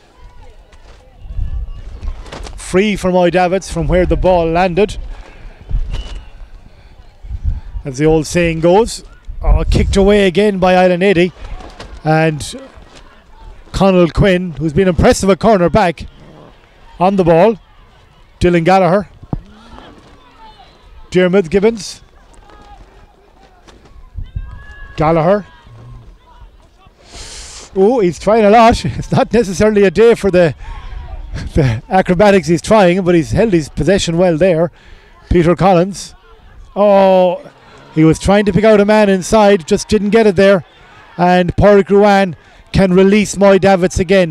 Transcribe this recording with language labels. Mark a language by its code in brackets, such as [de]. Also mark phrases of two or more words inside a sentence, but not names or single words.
[en] Free for Moy Davids from where the ball landed, as the old saying goes. Kicked away again by Island 80, and Conal Quinn, who's been impressive at corner back, on the ball. Dylan Gallagher. Diarmuid Gibbons. Gallagher. Oh, he's trying a lot. It's not necessarily a day for the acrobatics he's trying, but he's held his possession well there. Peter Collins. Oh, he was trying to pick out a man inside, just didn't get it there. And Pádraig Ruan can release Moy Davids again.